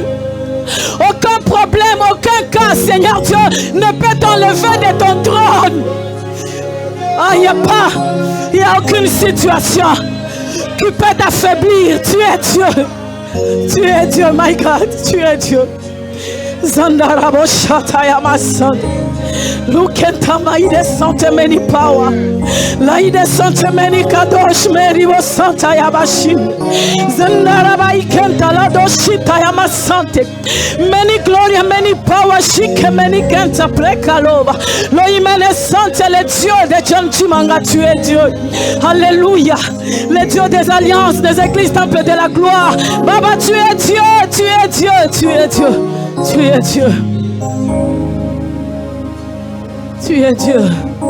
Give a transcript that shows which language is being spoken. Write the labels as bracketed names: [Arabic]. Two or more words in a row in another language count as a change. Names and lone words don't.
[French] Aucun problème, aucun cas, Seigneur Dieu, ne peut t'enlever de ton trône. Ah, il n'y a aucune situation qui peut t'affaiblir. Tu es Dieu. Tu es Dieu, [English] my God. [French] Tu es Dieu. Zandarabo Shataya Masand. Lukenta maide sante many power. Laide sante many kadosh meriwo santa yabashin. Zandaraba ikenta la doshita yamasante. Many glory, many power, shike many kenta prekalova. Lo imene sante le Dieu de John Chimanga, tu es Dieu. Alléluia. Le Dieu des alliances, des églises, temple de la gloire. Baba, tu es Dieu, tu es Dieu, tu es Dieu. Tu es Dieu. Tu es Dieu.